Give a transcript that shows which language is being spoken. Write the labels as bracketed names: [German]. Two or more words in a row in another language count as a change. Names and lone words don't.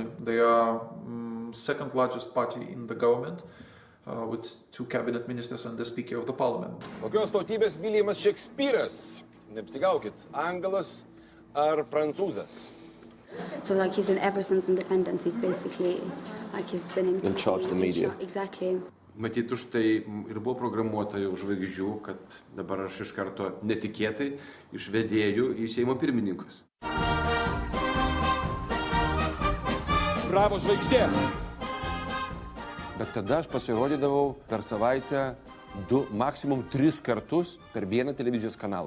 [English] They are second largest party in the government, with 2 cabinet ministers and the Speaker of the Parliament. [Lithuanian] Kokios tautybės Williamas Shakespeare'as? Neapsigaukit, Anglas ar Prancūzas? [English] So he's been ever since independence, he's basically he's been in charge of the media. Exactly. [Lithuanian] Matyt, už tai ir buvo programuota jau žvaigždžių, kad dabar aš iš karto netikėtai iš vedėjų į Seimo pirmininkus. Bravo, žvaigždė! Bet tada aš pasirodydavau per savaitę 2, maksimum 3 kartus per vieną televizijos kanalą.